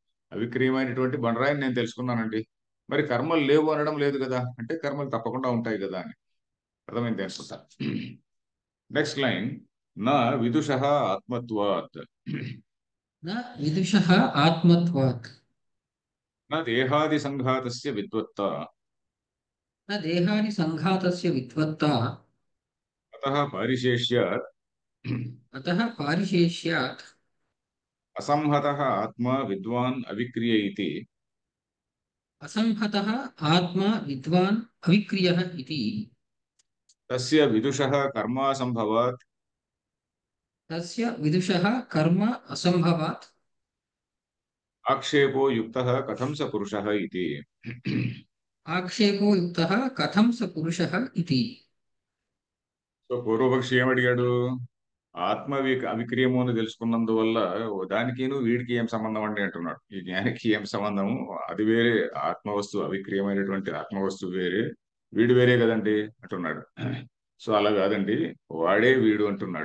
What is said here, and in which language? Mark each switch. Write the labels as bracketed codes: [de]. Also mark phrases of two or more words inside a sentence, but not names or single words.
[te] అవిక్రియమైనటువంటి బండరాయిని నేను తెలుసుకున్నానండి, మరి కర్మలు లేవు అనడం లేదు కదా అంటే కర్మలు తప్పకుండా ఉంటాయి కదా అని. అర్థమైంది అనుకుంటా. [en] Next line. [sa] నా విదుష ఆత్మత్వాత్, న విదుషः ఆత్మత్వాత్ నా దేహాది సంఘాతస్య విద్వత్త, न देहादिसङ्घातस्य विद्वत्ता अतः पारिशेष्यात् अतः पारिशेष्यात् असंहतः आत्मा विद्वान् अविक्रिय इति असंहतः आत्मा विद्वान् अविक्रियः इति तस्य विदुषः कर्मासम्भवात् तस्य विदुषः कर्म असम्भवात् आक्षेपो युक्तः कथं स पुरुषः इति आक्षेपो युक्तः कथं स पुरुषः इति। [te] సో పూర్వపక్షి ఏమడిగాడు? అవిక్రియము అని తెలుసుకున్నందువల్ల దానికిను వీడికి ఏం సంబంధం అండి అంటున్నాడు. ఈ జ్ఞానికి ఏం సంబంధము? అది వేరే, ఆత్మవస్తువు అవిక్రియమైనటువంటి ఆత్మవస్తువు వేరే, వీడు వేరే కదండి అంటున్నాడు. సో అలా కాదండి, వాడే వీడు అంటున్నాడు.